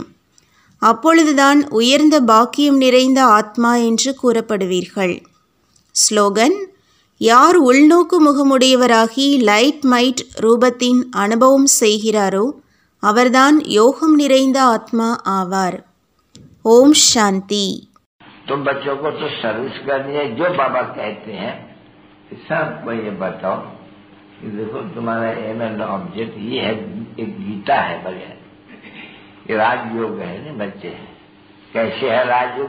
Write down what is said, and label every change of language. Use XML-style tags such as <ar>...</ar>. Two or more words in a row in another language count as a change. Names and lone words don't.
<ta>அப்பொழுதுதான் உயர்ந்த பாக்கியம் நிறைந்த ஆத்மா என்று கூறப்படுவீர்கள். ஸ்லோகன்: யார் உள்நோக்கு முகமுடையவராகி</ta> <en>light might</en> <ta>ரூபத்தின் அனுபவம் செய்கிறாரோ அவர்தான் யோகம் நிறைந்த ஆத்மா ஆவார். ஓம் சாந்தி.</ta> <hi>तुम बच्चों को तो सर्विस करनी है, जो बाबा कहते हैं सबको ये बताओ कि देखो तुम्हारा</hi> <en>aim and object</en> <hi>ये है, एक गीता है बढ़िया, ये राजयोग है ना बच्चे। कैसे है राजयोग?</hi>